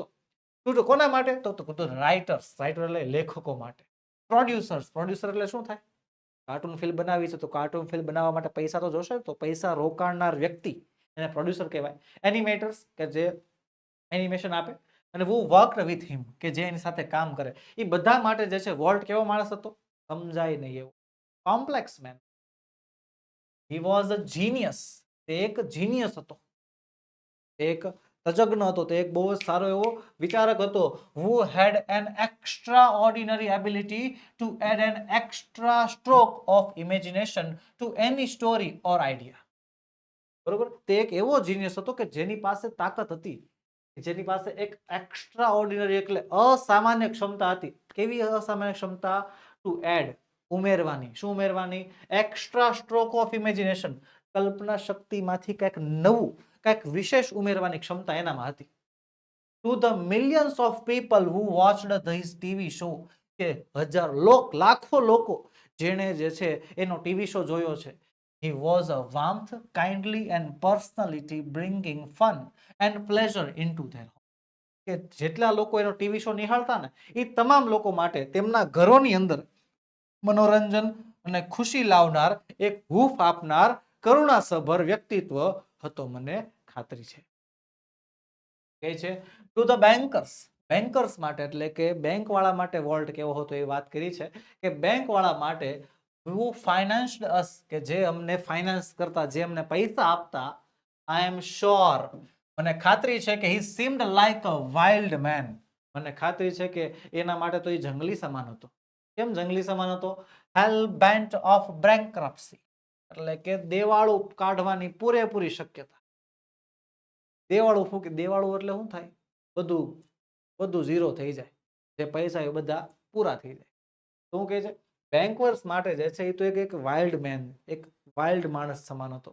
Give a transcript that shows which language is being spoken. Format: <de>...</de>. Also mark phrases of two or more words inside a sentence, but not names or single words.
<gu>તો કોના માટે? તો રાઇટર્સ, રાઇટર એટલે લેખકો માટે. પ્રોડ્યુસર એટલે શું થાય?</gu> <en>cartoon film</en> <gu>બનાવી છે, તો</gu> <en>cartoon film</en> <gu>બનાવવા માટે પૈસા તો જોશે, તો પૈસા રોકાણનાર વ્યક્તિ એને પ્રોડ્યુસર કહેવાય. એનિમેટર્સ કે જે એનિમેશન આપે, અને</gu> <en>who worked with him</en> <gu>કે જે એની સાથે કામ કરે, એ બધા માટે જે છે વોલ્ટ કેવો માણસ હતો? સમજાય નહીં એવો,</gu> <en>complex man. He was a genius.</en> <gu>તે એક જીનિયસ હતો, એક તજજ્ઞ હતો, તે એક બહુ જ સારો એવો વિચારક હતો.</gu> <en>who had an extraordinary ability to add an extra stroke of imagination to any story or idea.</en> <gu>બરોબર. તે એક એવો જીનિયસ હતો કે જેની પાસે તાકાત હતી, જેની પાસે એક</gu> <en>extra ordinary</en> <gu>એટલે અસામાન્ય ક્ષમતા હતી. કેવી અસામાન્ય ક્ષમતા?</gu> <en>to add,</en> <gu>ઉમેરવાની. શું ઉમેરવાની?</gu> <en>extra stroke of imagination,</en> <gu>કલ્પના શક્તિમાંથી કંઈક નવું, કંઈક વિશેષ ઉમેરવાની ક્ષમતા એનામાં હતી.</gu> <en>to the millions of people who watched this TV show,</en> <gu>કે લાખો લોકો જેણે જે છે એનો</gu> <en>TV show</en> <gu>જોયો છે.</gu> <en>He was a warmth, kindly and personality bringing fun and pleasure into their home.</en> <gu>કે જેટલા લોકો એનો</gu> <en>TV show</en> <gu>નિહાળતા ને, એ તમામ લોકો માટે તેમના ઘરોની અંદર મનોરંજન અને ખુશી લાવનાર, એક હૂંફ આપનાર, કરુણાસભર વ્યક્તિત્વ હતો, મને ખાતરી છે. કે છે</gu> <en>to the bankers,</en> <gu>બેન્કર્સ માટે એટલે કે બેંક વાળા માટે વોલ્ટ કેવો હતો એ વાત કરી છે, કે બેંક વાળા માટે</gu> <en>who financed us,</en> <gu>કે જે અમને ફાઇનાન્સ કરતા, જે અમને પૈસા આપતા.</gu> <en>I am sure,</en> <gu>મને ખાતરી છે કે</gu> <en>he seemed like a wild man.</en> <gu>મને ખાતરી છે કે એના માટે તો એ જંગલી સમાન હતો. કેમ જંગલી સમાન હતો?</gu> <en>hell bent of bankruptcy,</en> <gu>એટલે કે દેવાળું કાઢવાની પૂરેપૂરી શક્યતા. દેવાળું એટલે શું થાય? બધું ઝીરો થઈ જાય, જે પૈસા એ બધા પૂરા થઈ જાય. શું કહે છે? બેંકર્સ માટે જે છે એ તો એક</gu> <en>wild man,</en> <gu>એક વાઇલ્ડ માણસ સમાન હતો.</gu>